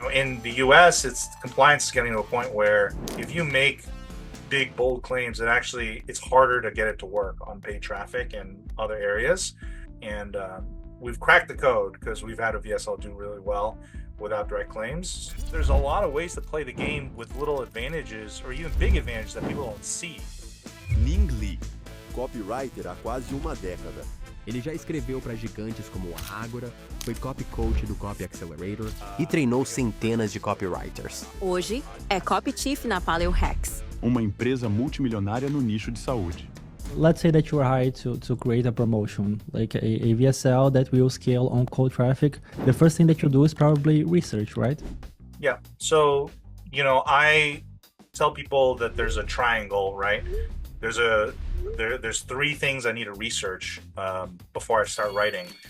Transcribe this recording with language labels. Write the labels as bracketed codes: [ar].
[en] in the US, it's compliance is getting to a point where if you make big, bold claims, it's harder to get it to work on paid traffic and other areas. And we've cracked the code because we've had a VSL do really well without direct claims. There's a lot of ways to play the game with little advantages or even big advantages that people don't see. [pt] Ning Li, copywriter há quase uma década. Ele já escreveu para gigantes como Agora, foi copy coach do Copy Accelerator e treinou centenas de copywriters. Hoje é Copy Chief na Paleohacks, uma empresa multimilionária no nicho de saúde. [en] Let's say that you are hired to create a promotion, like a VSL that will scale on cold traffic. The first thing that you do is probably research, right? Yeah. So, I tell people that there's a triangle, right? There's three things I need to research before I start writing.